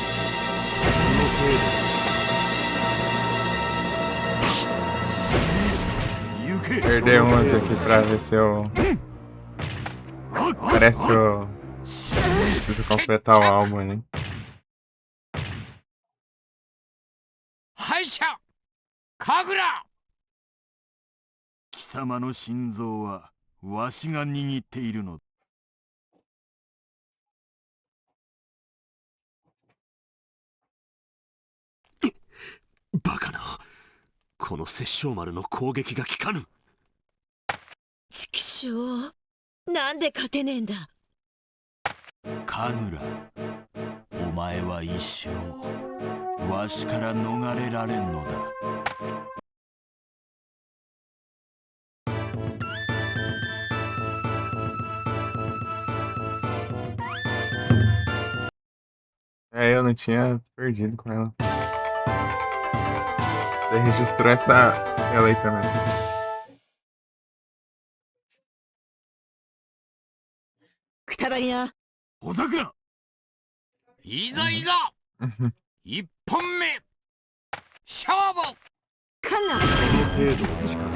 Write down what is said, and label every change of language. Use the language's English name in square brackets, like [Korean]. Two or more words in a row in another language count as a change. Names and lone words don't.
[Japanese] こ [Portuguese] Perder umas aqui pra ver se eu... Parece que eu preciso completar o álbum, né? [Japanese] 敗者神楽。貴様の心臓はわしが握っているのだ。バカな。この殺生丸の攻撃が効かぬ。畜生、なんで勝てねえんだ。神楽、お前は一生わしから逃れられんのだ。 [Portuguese] É, eu não tinha perdido com ela. Você registrou essa tela aí também. [Japanese] くたばりな。小桜、いざいざ一本目勝負。カンナ。この程度の力